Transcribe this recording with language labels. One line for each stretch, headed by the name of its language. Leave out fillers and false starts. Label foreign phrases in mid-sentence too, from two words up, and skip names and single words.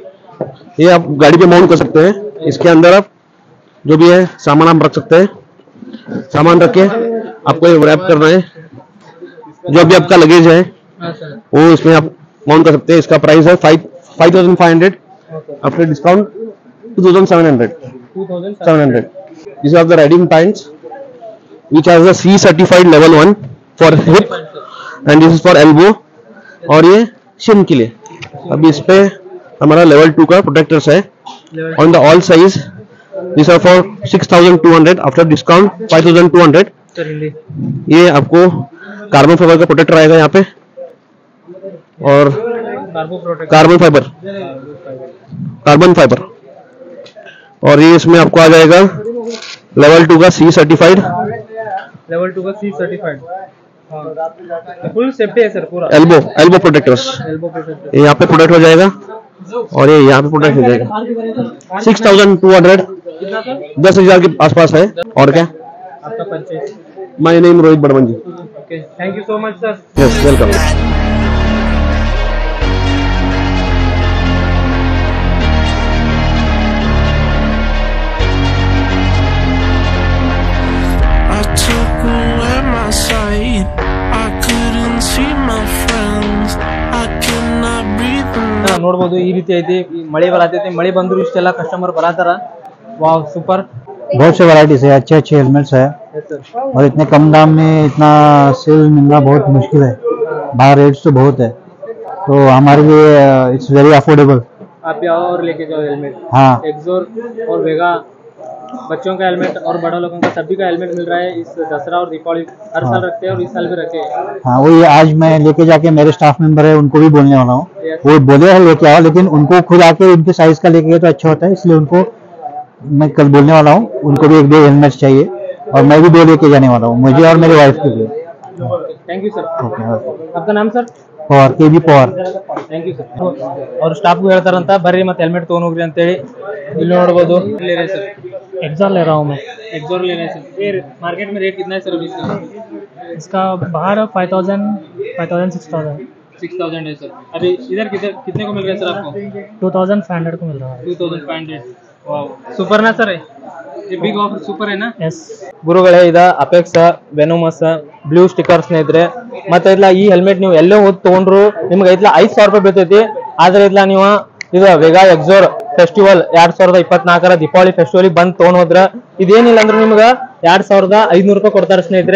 Hindi: ये आप गाड़ी पे माउंट कर सकते हैं. इसके अंदर आप जो भी है सामान आप रख सकते हैं. सामान रख के आपको ये रैप करना है. जो भी आपका लगेज है हाँ सर. वो इसमें आप माउंट कर सकते हैं. इसका प्राइस है 5500.
English: after discount
Hindi: 2700. 2700.
English: These are the riding pants which has a C certified level 1 for hip and this is for elbow.
Hindi: और ये shin के लिए. अभी इस पे हमारा level 2 का प्रोटेक्टर्स है.
English: On the all size these are for 6200. after discount 5200.
Hindi: सर हिंदी. ये आपको
English: carbon fiber
Hindi: का प्रोटेक्टर आएगा यहाँ पे और कार्बो प्रोटेक्ट.
English: carbon fiber
Hindi: और ये इसमें आपको आ जाएगा लेवल 2 का C सर्टिफाइड. लेवल 2 का C सर्टिफाइड. फुल सेफ्टी है सर पूरा.
English: elbow protectors elbow protector.
Hindi: ये यहाँ पे प्रोटेक्ट हो जाएगा और ये यहाँ पे प्रोटेक्ट हो जाएगा. 6200 कितना सर? 10,000 के आसपास है. और क्या, आपका परचेज.
English: my name रोहित बड़वन जी. okay, thank you so much sir. yes, welcome. I took away my sight. I couldn't see my friends. I could not breathe.
Kannada: ನೋಡ್ಬೋದು ಈ ರೀತಿ ಐತಿ. ಈ ಮಳೆ ಬರತೈತಿ. ಮಳೆ ಬಂದ್ರು ಇಷ್ಟೆಲ್ಲ ಕಸ್ಟಮರ್ ಬರತಾರ.
English: wow, super.
Hindi: बहुत से वैरायटीज है, अच्छे अच्छे हेलमेट्स है और इतने कम दाम में इतना सेल मिलना बहुत मुश्किल है. बाहर रेट्स तो बहुत है, तो हमारे लिए
English: it's very affordable.
Hindi: आप यहाँ और लेके जाओ हेलमेट. हाँ, एक्सोर और वेगा, बच्चों का हेलमेट और बड़ा लोगों का सभी का हेलमेट मिल रहा है. इस दसरा और दीपावली हर साल रखते हैं और इस साल भी रखे. हाँ, वही आज मैं लेके जाके मेरे स्टाफ मेंबर है उनको भी बोलने वाला हूँ. वो बोले हैं लेके आओ, लेकिन उनको खुद आके उनके साइज का लेके गए तो अच्छा होता है, इसलिए उनको मैं कल बोलने वाला हूँ. उनको भी 1-2 हेलमेट्स चाहिए और मैं भी 2 लेके जाने वाला हूँ, मुझे और मेरे वाइफ के लिए.
English: thank you sir.
Hindi: ओके, आपका नाम सर? पवार, के बी पवार.
English: thank you sir.
Kannada: ಅವ್ರು ಸ್ಟಾಫ್ಗೂ ಹೇಳ್ತಾರಂತ ಬರ್ರಿ ಮತ್ತೆ ಹೆಲ್ಮೆಟ್ ತೊಗೊಂಡ್ ಹೋಗ್ರಿ ಅಂತೇಳಿ. ಇಲ್ಲಿ ನೋಡ್ಬೋದು.
Hindi: सर एग्जॉर ले रहा हूँ मैं. एक्सोर ले रहे हैं सर. ये मार्केट में रेट कितना है सर अभी इसका? इसका बाहर 5000 6000 6000 है सर. अभी इधर कितने को मिल रहा है सर आपको? 2500 को मिल रहा है. 2500. वाव,
Kannada: ಸೂಪರ್ ನಾ ಸರ್.
Hindi: ये
English: big offer
Hindi: ಸೂಪರ್ है ना? यस.
Kannada: ಗುರುಗಳೇ, ಇದ ಅಪೆಕ್ಸ್ ವೆನೋಮಸ್ ಬ್ಲೂ ಸ್ಟಿಕ್ಕರ್ ಸ್ನೇಹಿತರೆ. ಮತ್ತೆ ಇದ್ಲ ಈ ಹೆಲ್ಮೆಟ್ ನೀವು ಎಲ್ಲೇ ಹೋಗಿ ತಗೊಂಡ್ರು ನಿಮ್ಗೆ ಐತ್ಲ 5000 ರೂಪಾಯಿ ಬೀಳ್ತೈತಿ. ಆದ್ರೆ ಇದ್ಲ ನೀವು ಇದು ವೆಗಾ ಎಕ್ಸೋರ್ ಫೆಸ್ಟಿವಲ್ 2024 ದೀಪಾವಳಿ ಫೆಸ್ಟಿವಲ್ ಬಂದ್ ತಗೊಂಡ್ ಹೋದ್ರ ಇದೇನಿಲ್ಲ ಅಂದ್ರೆ ನಿಮ್ಗೆ 2500 ರೂಪಾಯಿ ಕೊಡ್ತಾರೆ ಸ್ನೇಹಿತರೆ.